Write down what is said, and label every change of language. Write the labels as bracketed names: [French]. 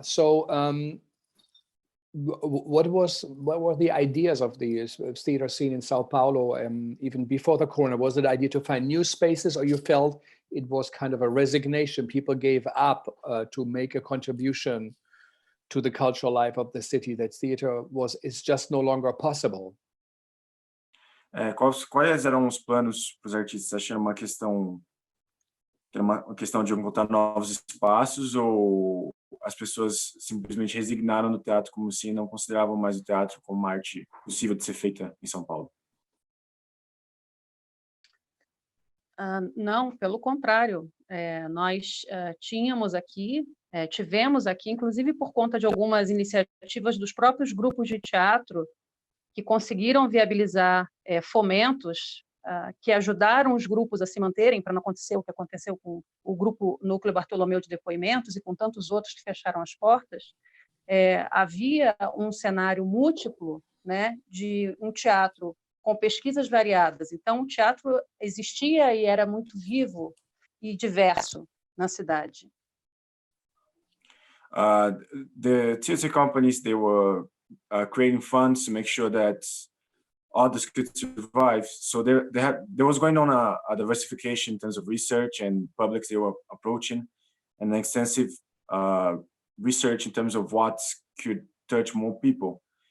[English] So, what were the ideas of the theater scene in Sao Paulo, even before the corona? Was it the idea to find new spaces, or you felt it was kind of a resignation? People gave up to make a contribution to the cultural life of the city, that theater is just no longer possible? [Portuguese] Quais eram os planos para os artistas? Achando uma questão de encontrar novos espaços, ou as pessoas simplesmente resignaram no teatro como se não consideravam mais o teatro como uma arte possível de ser feita em São Paulo? Não, pelo contrário. Nós tivemos aqui, inclusive por conta de algumas iniciativas dos próprios grupos de teatro, que conseguiram viabilizar fomentos que ajudaram os grupos a se manterem, para não acontecer o que aconteceu com o grupo Núcleo Bartolomeu de Depoimentos e com tantos outros que fecharam as portas. Havia um cenário múltiplo, né, de um teatro com pesquisas variadas. Então, o teatro existia e era muito vivo e diverso na cidade. [English] The theater companies, they were creating funds to make sure that others could survive. So there was going on a diversification in terms of research and publics they were approaching, and an extensive research in terms of what could touch more people.